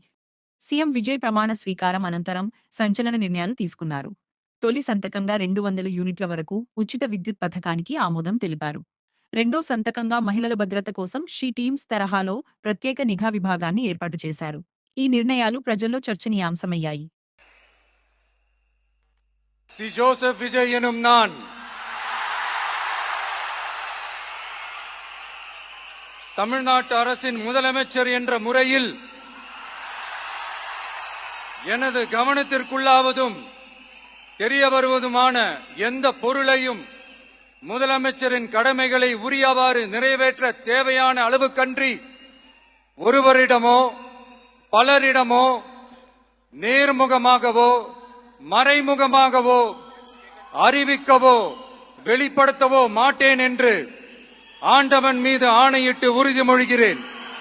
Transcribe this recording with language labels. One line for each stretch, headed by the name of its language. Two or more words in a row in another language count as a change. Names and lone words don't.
Telugu: సీఎం విజయ్ ప్రమాణ స్వీకారం అనంతరం సంచలన నిర్ణయాలు తీసుకున్నారు. తొలి సంతకంగా 200 యూనిట్ల వరకు ఉచిత విద్యుత్ పథకానికి ఆమోదం తెలిపారు. రెండో సంతకంగా మహిళల భద్రత కోసం షీ టీమ్స్ తరహాలో ప్రత్యేక నిఘా విభాగాన్ని ఏర్పాటు చేశారు. ఈ నిర్ణయాలు ప్రజల్లో చర్చనీయాంశమయ్యాయి.
Tamil: சி ஜோசப் விஜய் எனும் நான் தமிழ்நாட்டு அரசின் முதலமைச்சர் என்ற முறையில் எனது கவனத்திற்குள்ளாவதும் தெரிய வருவதுமான எந்த பொருளையும் முதலமைச்சரின் கடமைகளை உரியவாறு நிறைவேற்ற தேவையான அளவுக்கன்றி ஒருவரிடமோ பலரிடமோ நேர்முகமாகவோ மறைமுகமாகவோ அறிவிக்கவோ வெளிப்படுத்தவோ மாட்டேன் என்று ஆண்டவன் மீது ஆணையிட்டு உறுதிமொழிகிறேன்.